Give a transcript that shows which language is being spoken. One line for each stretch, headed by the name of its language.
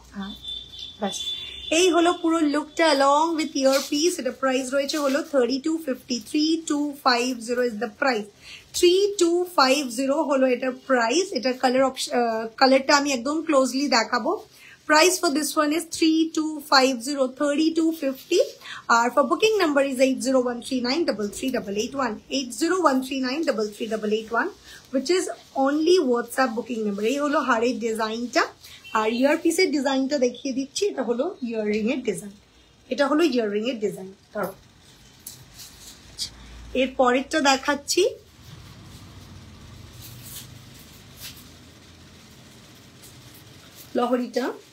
Bangla: হ্যাঁ, ব্যাস এই হলো পুরো লুকটা অ্যালং উইথ ইয়ার পিস। এটা প্রাইস রয়েছে হলো 3250, 3250
English: is the price,
Bangla: 3250 হলো এটার প্রাইস। এটার কালারটা আমি একদম ক্লোজলি দেখাবো।
English: Price for this one is 3250, 3250. Our for booking number is 8013933881, 8013933881, which is only WhatsApp booking number.
Bangla: এই হলো হারের ডিজাইনটা। আর ইয়ার পিসের ডিজাইনটা দেখিয়ে দিচ্ছি। এটা হলো ইয়াররিং এর ডিজাইন, এটা হলো ইয়াররিং এর ডিজাইন। এর পরেরটা দেখাচ্ছি, লহরিটা।